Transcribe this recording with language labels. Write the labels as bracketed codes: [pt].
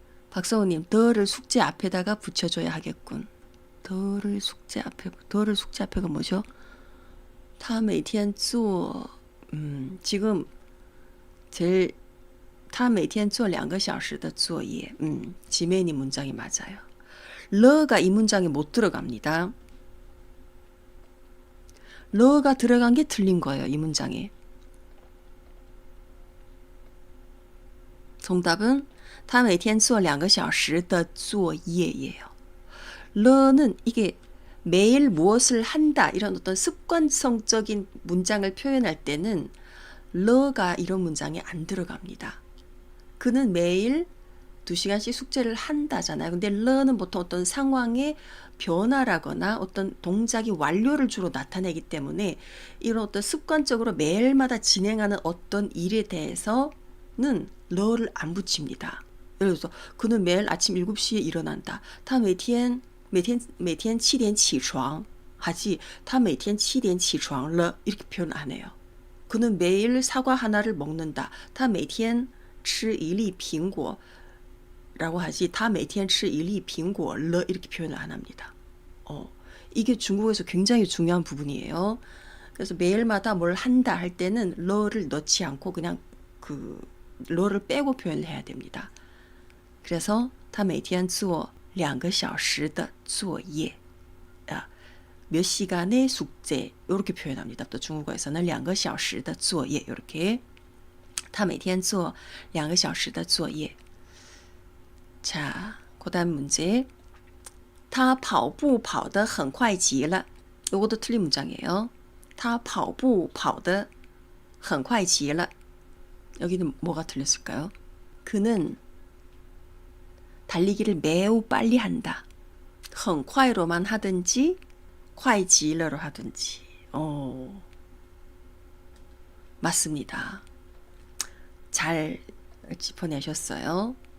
[ko] 박성우님, 더를 숙제 앞에다가 붙여줘야 하겠군. 더를 숙제 앞에가 뭐죠? [zh] 他每天做 [ko] 지금 제일 [zh] 他每天做2个小时的作业. [ko] 지메니 문장이 맞아요. 러가 이 문장에 못 들어갑니다. 러가 들어간 게 틀린 거예요. 이 문장에. 정답은 [zh] 他每天做2个小时的作业 [ko] 예요. 러는 이게 매일 무엇을 한다 이런 어떤 습관성적인 문장을 표현할 때는 러가 이런 문장에 안 들어갑니다. 그는 매일 2시간씩 숙제를 한다잖아요. 근데 러는 보통 어떤 상황의 변화라거나 어떤 동작이 완료를 주로 나타내기 때문에 이런 어떤 습관적으로 매일마다 진행하는 어떤 일에 대해서는 러를 안 붙입니다. 예를 들어서 그는 매일 아침 7시에 일어난다. [zh] 他每天7点起床 [ko] 하지 [zh] 他每天7点起床了 [ko] 이렇게 표현 안 해요. 그는 매일 사과 하나를 먹는다. [zh] 他每天吃一粒苹果 [ko] 라고 하지 [zh] 他每天吃一粒苹果了 [ko] 이렇게 표현을 안 합니다. 이게 중국어에서 굉장히 중요한 부분이에요. 그래서 매일마다 뭘 한다 할 때는 러를 넣지 않고 그냥 그 러를 빼고 표현을 해야 됩니다. 그래서 [zh] 他每天做2个小时的作业 [ko] 몇 시간의 숙제 이렇게 표현합니다. 또 중국어에서는 [zh] 2个小时的作业 [ko] 이렇게 [zh] 他每天做2个小时的作业 [ko] 자, 그 다음 문제 [zh] 他跑步跑得很快极了 [ko] 이것도 틀린 문장이에요. [zh] 他跑步跑得很快极了 [ko] 여기는 뭐가 틀렸을까요? 그는 달리기를 매우 빨리 한다. 很快로만 하든지 快极了로 하든지. 맞습니다. 잘 짚어내셨어요.